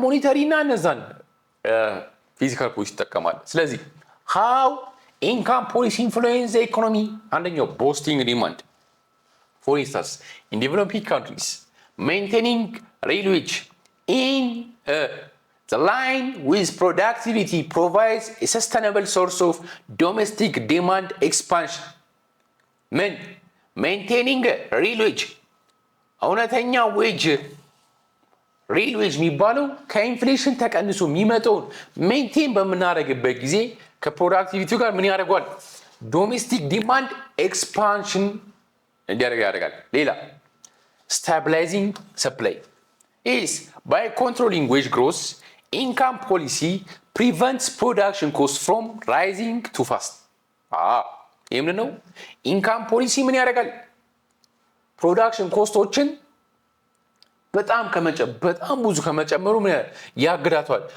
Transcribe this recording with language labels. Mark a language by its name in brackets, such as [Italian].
[Amharic] ሞኔታሪ እና እነዛን ፊዚካል ፖሊሲ ይጠቀማል። ስለዚህ [English] ሃው ኢንካም ፖሊሲ ኢንፍሉዌንስ ዘ ኢኮኖሚ። አንደኛው ቦስቲንግ ዲማንድ ፎር ኢንስታንስ ኢን ዴቨሎፒንግ ካንትሪስ ሜንቴኒንግ ሪል ዌጅ ኢን the line with productivity provides a sustainable source of domestic demand expansion. Maintaining real wage [Amharic] እውነተኛ ዌጅ ሪል ዌጅ የሚባለው ከኢንፍሌሽን ተቀንሶ የሚመጣውን ሜንቴን በምናደርግበት ጊዜ ከፕሮዳክቲቪቲ ጋር ምን ያደርገዋል? [English] ዶሜስቲክ ዲማንድ ኤክስፓንሽን [Amharic] እንዲያደርግ ያደርጋል። ሌላ [English] ስታቢላይዚንግ ሰፕላይ is by controlling wage growth, income policy prevents production costs from rising too fast. [Amharic] ይህ ምንድን ነው? ኢንካም ፖሊሲ ምን ያደርጋል? ፕሮዳክሽን ኮስቶችን በጣም ብዙ ከመጨመሩ ምን ያግዳቷል?